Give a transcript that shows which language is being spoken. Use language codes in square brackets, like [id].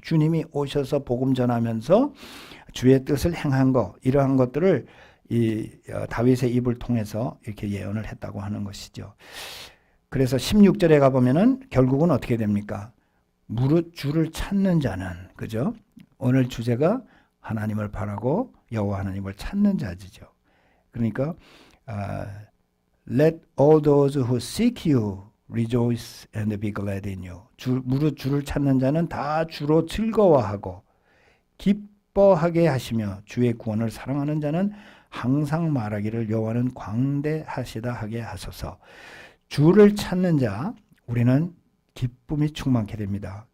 [ko] 주님이 오셔서 복음 전하면서 주의 뜻을 행한 것, 이러한 것들을 다윗의 입을 통해서 이렇게 예언을 했다고 하는 것이죠. 그래서 16절에 가보면은 결국은 어떻게 됩니까? 무릇 주를 찾는 자는, 그죠? 오늘 주제가 하나님을 바라고 여호와 하나님을 찾는 자지죠. [en] 그러니까 Let all those who seek you rejoice and be glad in you. [ko] 무릇 주를 찾는 자는 다 주로 즐거워하고 기뻐하게 하시며 주의 구원을 사랑하는 자는 항상 말하기를 여호와는 광대하시다 하게 하소서. 주를 찾는 자, 우리는 기쁨이 충만케 됩니다.